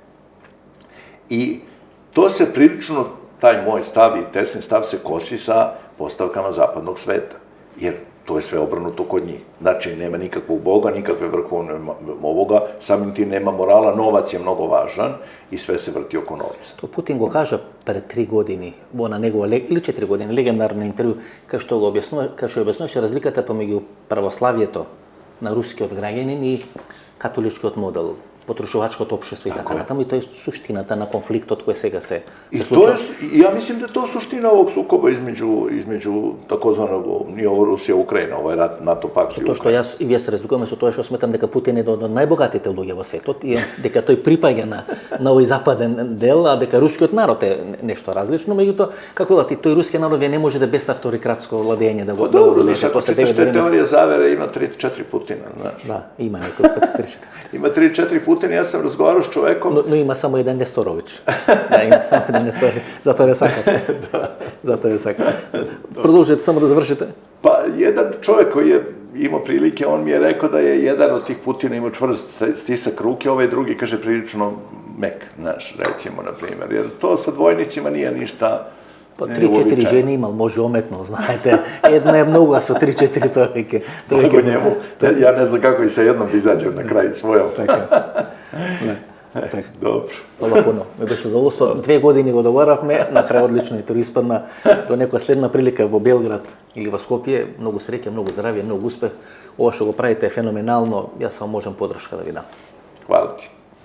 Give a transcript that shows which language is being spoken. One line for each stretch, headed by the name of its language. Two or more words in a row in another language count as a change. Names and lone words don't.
Serbian: I to se prilično, taj moj stav i tesni stav se kosi sa postavkama zapadnog sveta, jer to je sve obrnuto kod njih. Znači, nema nikakvog Boga, nikakve vrhovne ovoga, samim tim nema morala, novac je mnogo važan i sve se vrti oko novca.
Macedonian: То Путин го каже pred 3 години, на негова, или 4 години, легендарно интервју, кај што објаснуваше разликата помеѓу православието на рускиот граѓанин и католичкиот модел, потрошувачкото општество и така натаму, и тоа е суштината на конфликтот кој сега се случува.
Serbian: I ja mislim da je to suština ovog sukoba između takozvanog, nije ovo Rusija, Ukrajina, ovaj rat, NATO pakt i
Macedonian: Тоа што јас и вие се разликуваме со тоа што сметам дека Путин е од најбогатите луѓе во светот и дека тој припаѓа на овој западен дел, а дека рускиот народ е нешто различно, меѓутоа како да тој рускиот народ не може да без авторикратско владење да го
Serbian: уродеше. Ако читаш те теорije zavere, ima 3-4 Putina, znaš.
Macedonian: Да, има некој пат 3-4.
Serbian: Има 3-4 Putina, ja sam razgovarao s čovekom.
Macedonian: Но има само еден Нестороvić. Да, има само еден Нестороvić. Затоа ја сакате. Затоа ја сакате. Продолжете само да завршите.
Serbian: Pa, jedan čovjek koji je imao prilike, on mi je rekao da je jedan od tih Putina imao čvrst stisak ruke, ovaj drugi, kaže, prilično mek, znaš, recimo, na primjer, jer to sa dvojnicima nije ništa.
Macedonian: Па 3-4 жени имал, може ометно, знаете. Една е многу, а со 3-4 тоа веќе.
Serbian: Како njemu, ja ne znam kako i sa jednom da izađem na kraj svojom.
Macedonian: Така.
Serbian: Dobro. Hvala puno.
Macedonian: Ме беше задоволство. 2 години го договаравме, на крај одлично и тоа испадна. До некоја следна прилика во Белград или во Скопје. Многу среќа, многу здравје, многу успех. Ова што го правите е феноменално. Јас само можам подршка да ви дам.
Serbian: Hvala ti.